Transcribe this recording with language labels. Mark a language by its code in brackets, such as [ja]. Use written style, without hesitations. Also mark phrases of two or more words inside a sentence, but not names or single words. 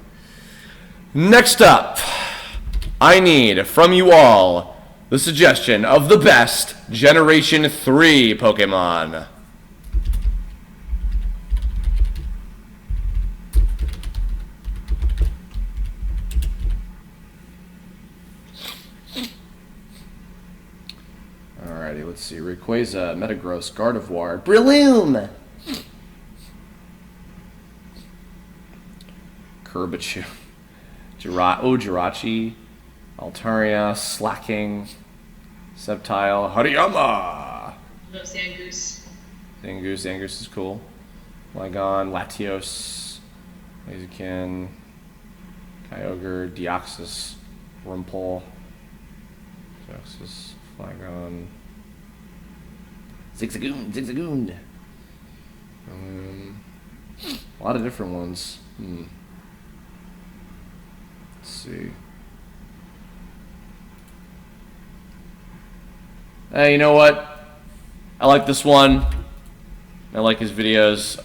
[en] Next up, I need from you all the suggestion of the best Generation 3 Pokemon. Alrighty, let's see. Rayquaza, Metagross, Gardevoir, Breloom! Kirbichu, Jirachi, Altaria, Slacking, Sceptile, Hariyama! No Zangoose. Zangoose is cool. Lygon, Latios, Blaziken, Kyogre, Deoxys, Rumpel, Deoxys, Flygon, Zigzagoon. A lot of different ones. Let's see. Hey, you know what? I like this one. I like his videos.